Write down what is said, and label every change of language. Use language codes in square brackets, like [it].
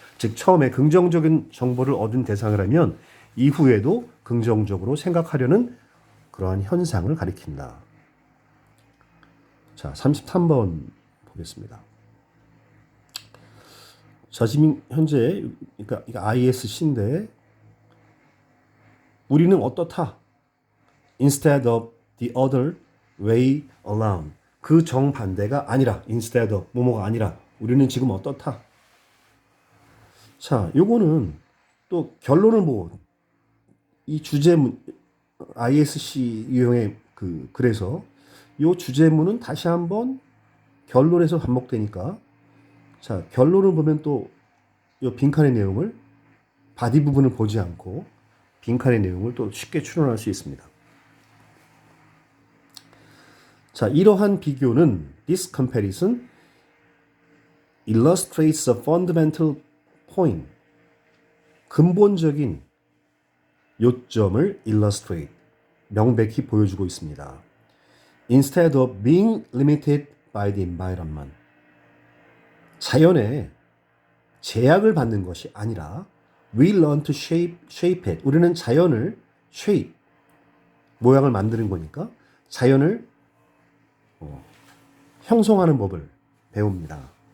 [ko] 즉 처음에 긍정적인 정보를 얻은 대상을 하면 이후에도 긍정적으로 생각하려는 그러한 현상을 가리킨다. 자, 33번 보겠습니다. 자, 지금 현재 그러니까 ISC인데 우리는 어떻다? [en] Instead of the other way around. [ko] 그 정반대가 아니라 instead of 뭐뭐가 아니라 우리는 지금 어떻다? 자, 요거는 또 결론을 뭐 이 주제문 ISC 유형의 그래서 요 주제문은 다시 한번 결론에서 반복되니까 자, 결론을 보면 또 요 빈칸의 내용을 바디 부분을 보지 않고 빈칸의 내용을 또 쉽게 추론할 수 있습니다. 자, 이러한 비교는 [en] this comparison illustrates a fundamental point. [ko] 근본적인 요점을 illustrate, 명백히 보여주고 있습니다. [en] Instead of being limited by the environment. [ko] 자연에 제약을 받는 것이 아니라 [en] we learn to shape it. [ko] 우리는 자연을 shape, 모양을 만드는 거니까 자연을 형성하는 법을 배웁니다.